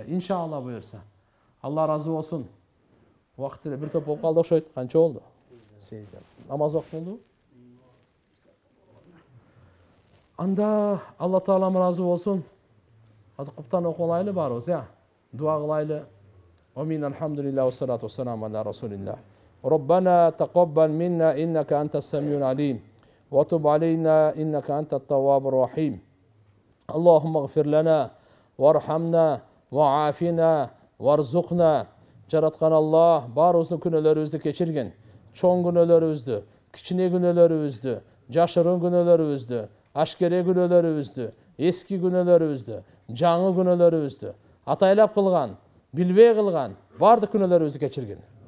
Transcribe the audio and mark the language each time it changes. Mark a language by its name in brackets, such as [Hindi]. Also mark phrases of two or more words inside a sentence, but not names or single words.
[Kyrgyz] Иншалла буюрса. Алла разы болсун. Убакыт эле бир топ болуп калды окшойт. Канча болду? Намаз убакыты болду. Анда Алла Таалам разы болсун. Куптан окулайлы барыбыз, я. Дуа кылайлы. Амин, [Arabic] الحمد لله، والصلاة والسلام على رسول الله. ربنا تقبل منا إنك أنت السميع العليم. وتب علينا إنك أنت التواب الرحيم اللهم اغفر لنا وارحمنا وعافنا وارزقنا [Kyrgyz] жараткан Аллах баарыбыздын күнөөлөрүбүздү кечирген, чоң күнөөлөрүбүздү, кичине күнөөлөрүбүздү, жашырын күнөөлөрүбүздү, ашкере күнөөлөрүбүздү, эски күнөөлөрүбүздү, жаңы күнөөлөрүбүздү, атайлап кылган, билбей кылган баардык күнөөлөрүбүздү кечирген.